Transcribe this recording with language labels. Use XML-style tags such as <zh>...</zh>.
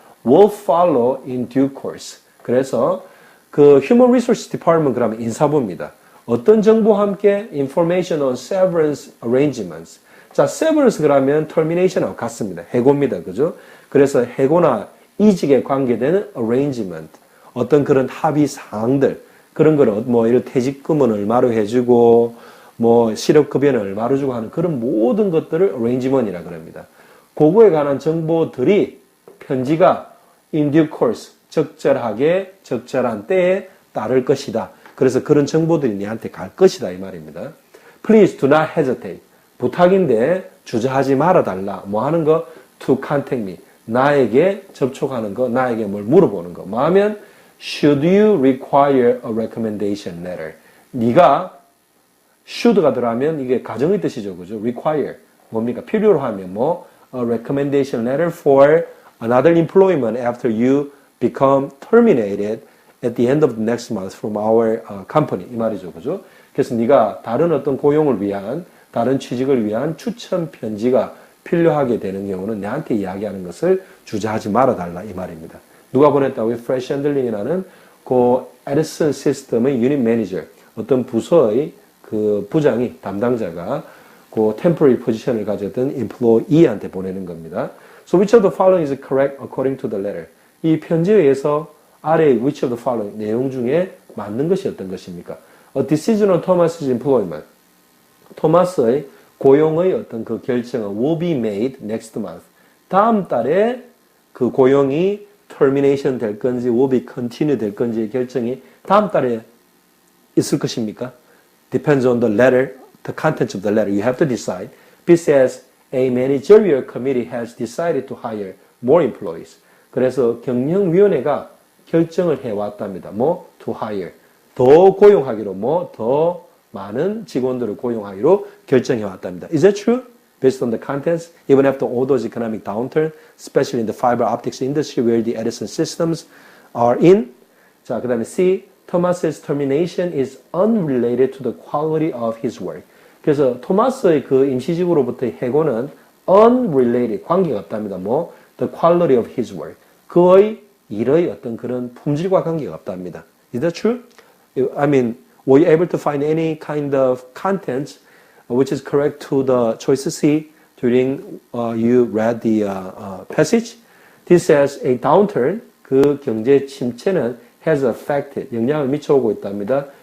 <en>will follow in due course.</en> <ko>그래서 그</ko> <en>Human Resources Department</en> <ko>그러면 인사부입니다. 어떤 정보와 함께</ko> <en>information on severance arrangements.</en> <ko>자, severance 그러면 termination하고 같습니다. 해고입니다. 그죠? 그래서 해고나 이직에 관계되는 arrangement. 어떤 그런 합의 사항들. 그런 거를 뭐 이런 퇴직금은 얼마로 해주고 뭐 실업급여는 얼마로 주고 하는 그런 모든 것들을 arrangement이라 그럽니다. 그거에 관한 정보들이 편지가</ko> <en>in due course</en> <ko>적절하게 적절한 때에 따를 것이다. 그래서 그런 정보들이 니한테 갈 것이다 이 말입니다.</ko> <en>Please do not hesitate.</en> <ko>부탁인데 주저하지 말아달라. 뭐 하는 거?</ko> <en>To contact me.</en> <ko>나에게 접촉하는 거, 나에게 뭘 물어보는 거. 뭐 하면</ko> <en>Should you require a recommendation letter?</en> <ko>네가 should가 들어가면 이게 가정의 뜻이죠. 그죠? require. 뭡니까? 필요로 하면 뭐</ko> <en>a recommendation letter for another employment after you become terminated at the end of the next month from our company.</en> <ko>이 말이죠. 그죠? 그래서 네가 다른 어떤 고용을 위한, 다른 취직을 위한 추천 편지가 필요하게 되는 경우는 내한테 이야기하는 것을 주저하지 말아달라. 이 말입니다. 누가 보냈다고요? 프레시 핸들링이라는 그 에디슨 시스템의 유닛 매니저, 어떤 부서의 그 부장이, 담당자가 그 temporary 포지션을 가졌던 employee한테 보내는 겁니다.</ko> <en>So which of the following is correct according to the letter?</en> <ko>이 편지에 의해서 아래</ko> <en>which of the following</en> <ko>내용 중에 맞는 것이 어떤 것입니까?</ko> <en>A decision on Thomas's employment.</en> <ko>토마스의 고용의 어떤 그 결정은</ko> <en>will be made next month.</en> <ko>다음 달에 그 고용이 termination 될 건지</ko> <en>will be continue</en> <ko>될 건지의 결정이 다음 달에 있을 것입니까?</ko> <en>Depends on the letter, the contents of the letter. You have to decide. B says a managerial committee has decided to hire more employees.</en> <ko>그래서 경영위원회가 결정을 해왔답니다. 뭐?</ko> <en>To hire.</en> <ko>더 고용하기로, 뭐? 더 많은 직원들을 고용하기로 결정해왔답니다.</ko> <en>Is that true? Based on the contents, even after all those economic downturn, especially in the fiber optics industry where the Edison systems are in.</en> <ko>자, 그 다음에</ko> <en>C, Thomas's termination is unrelated to the quality of his work.</en> <ko>그래서 토마스의 그 임시직으로부터의 해고는 unrelated, 관계가 없답니다. 뭐?</ko> <en>The quality of his work.</en> <ko>그의 일의 어떤 그런 품질과 관계가 없답니다.</ko> <en>Is that true? I mean, were you able to find any kind of contents which is correct to the choice C during you read the passage? This says a downturn,</en> <ko>그 경제 침체는</ko> <en>has affected,</en> <ko>영향을 미쳐오고 있답니다.</ko>